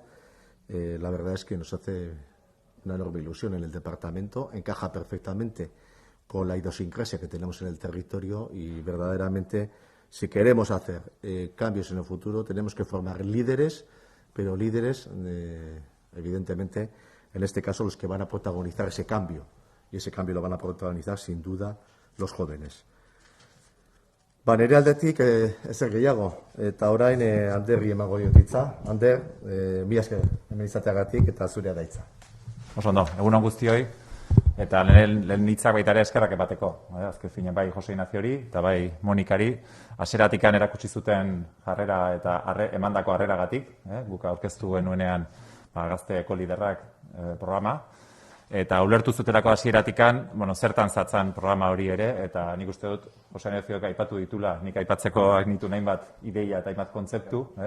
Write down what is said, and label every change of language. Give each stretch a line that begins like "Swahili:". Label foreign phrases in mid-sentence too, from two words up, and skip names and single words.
Spanish: La verdad es que nos hace una enorme ilusión en el departamento, encaja perfectamente con la idiosincrasia que tenemos en el territorio y verdaderamente si queremos hacer cambios en el futuro tenemos que formar líderes, pero líderes evidentemente en este caso los que van a protagonizar ese cambio y ese cambio lo van a protagonizar sin duda los jóvenes.
Basque: Nire aldetik ezer gehiago, eta orain Anderri emango diot hitza. Ander, mila esker hemen izateagatik eta zurea da hitza. Oso ondo, egun on guztioi, eta lehen hitzak baita ere eskerrak emateko. Azken finean bai Jose Inaziori eta bai Monikari, hasieratikan erakutsi zuten jarrera eta emandako harreragatik, guk aurkeztu genuenean Gazteeko Liderrak programa, eta ulertu zutelako hasieratikan, zertan zatzan programa hori ere, eta nik uste dut, Jose Inaziok aipatu ditula, nik aipatzeko nitu nahin bat ideia eta hainbat kontzeptu,